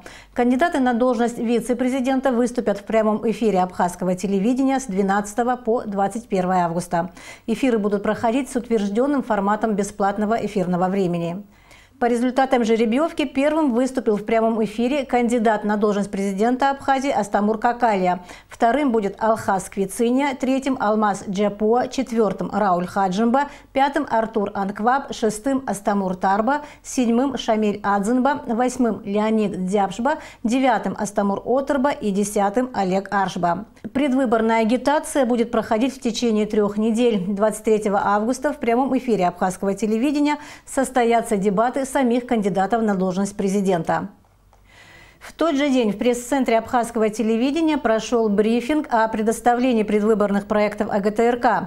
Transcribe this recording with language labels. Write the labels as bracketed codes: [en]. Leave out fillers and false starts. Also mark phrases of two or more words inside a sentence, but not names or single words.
[ru] Кандидаты на должность вице-президента выступят в прямом эфире абхазского телевидения с 12 по 21 августа. Эфиры будут проходить с утвержденным форматом бесплатного эфирного времени. По результатам жеребьевки первым выступил в прямом эфире кандидат на должность президента Абхазии Астамур Какалия. Вторым будет Алхаз Квициня, третьим Алмаз Джапуа, четвертым Рауль Хаджимба, пятым Артур Анкваб, шестым Астамур Тарба, седьмым Шамиль Адзинба, восьмым Леонид Дябшба, девятым Астамур Отарба и десятым Олег Аршба. Предвыборная агитация будет проходить в течение 3 недель. 23 августа в прямом эфире абхазского телевидения состоятся дебаты самих кандидатов на должность президента. В тот же день в пресс-центре абхазского телевидения прошел брифинг о предоставлении предвыборных проектов АГТРК.